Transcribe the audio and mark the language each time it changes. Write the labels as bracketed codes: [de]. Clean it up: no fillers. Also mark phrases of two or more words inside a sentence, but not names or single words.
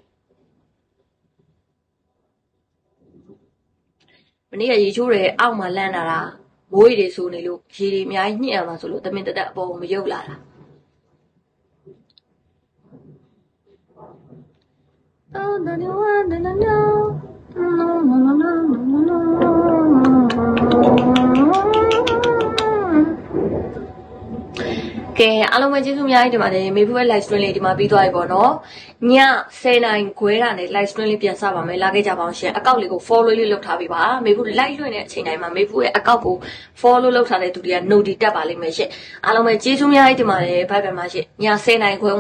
[my] မနေ့ကရေချိုးတယ်အောက်မှာလန့်လာတာမိုးရီတွေဆိုနေလို့ရေတွေအများကြီးညှက်ရမှာဆိုလို့တမင်တက်အပေါ်မရုပ်လာတာ [en] Oh, no, no, no, no, no, no, no, no, no, no, no. [my] ကဲအားလုံးပဲကျေးဇူးအများကြီးတင်ပါတယ်မေဖူရဲ့ [en] live stream [my] လေးဒီမှာပြီးသွားပြီပေါ့နော်ည10နာရီခွဲတာနဲ့ [en] live stream [my] လေးပြန်စပါမယ်လာခဲ့ကြပါအောင်ရှင်အကောင့်လေးကို follow လေးလုပ်ထားပေးပါမေဖူ live လွှင့် တဲ့အချိန်တိုင်းမှာမေဖူရဲ့အကောင့်ကို follow လုပ်ထားတဲ့သူတွေက notify တက်ပါလိမ့်မယ်ရှင်အားလုံးပဲကျေးဇူးအများကြီးတင်ပါတယ် [en] bye bye [my] ပါရှင်ည10နာရီခွဲဝန်း